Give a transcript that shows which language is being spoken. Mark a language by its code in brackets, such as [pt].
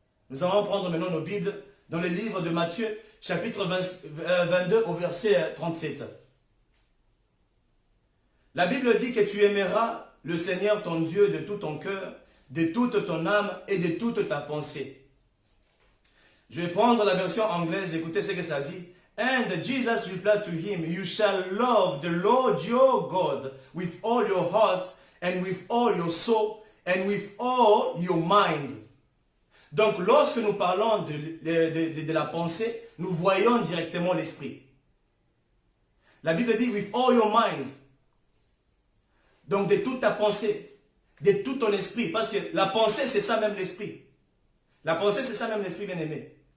[fr] Nous allons prendre maintenant nos Bibles dans le livre de Matthieu, chapitre 22 au verset 37. La Bible dit que tu aimeras le Seigneur ton Dieu de tout ton cœur, de toute ton âme et de toute ta pensée. Je vais prendre la version anglaise, écoutez ce que ça dit. [en] And Jesus replied to him, you shall love the Lord your God with all your heart and with all your soul and with all your mind. [fr] Donc lorsque nous parlons de la pensée, nous voyons directement l'esprit. La Bible dit [en] with all your mind. [fr] Donc de toute ta pensée, de tout ton esprit. Parce que la pensée, c'est ça même l'esprit. La pensée, c'est ça même l'esprit, bien-aimé.